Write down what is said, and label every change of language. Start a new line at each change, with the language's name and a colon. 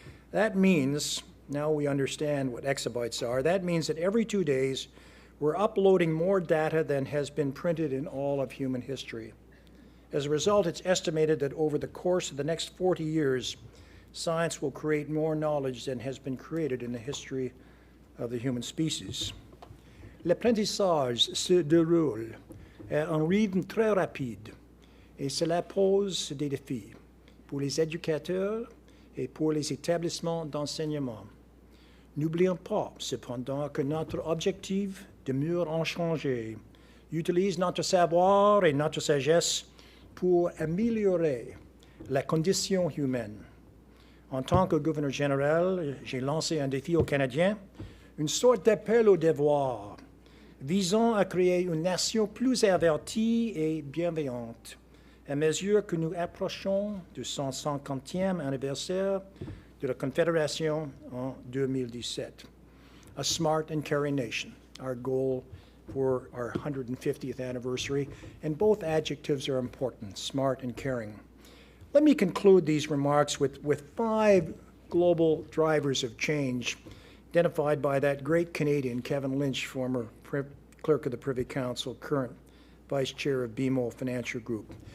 English: That means, now we understand what exabytes are, that means that every 2 days we're uploading more data than has been printed in all of human history. As a result, it's estimated that over the course of the next 40 years, science will create more knowledge than has been created in the history of the human species.
French: L'apprentissage se déroule à un rythme très rapide et cela pose des défis pour les éducateurs et pour les établissements d'enseignement. N'oublions pas, cependant, que notre objectif demeure inchangé. Utilise notre savoir et notre sagesse pour améliorer la condition humaine. En tant que gouverneur général, j'ai lancé un défi aux Canadiens, une sorte d'appel au devoir, visant à créer une nation plus avertie et bienveillante, à mesure que nous approchons du 150e anniversaire de la Confédération en 2017.
English: A smart and caring nation, our goal for our 150th anniversary, and both adjectives are important, smart and caring. Let me conclude these remarks with 5 global drivers of change identified by that great Canadian, Kevin Lynch, former clerk of the Privy Council, current vice chair of BMO Financial Group.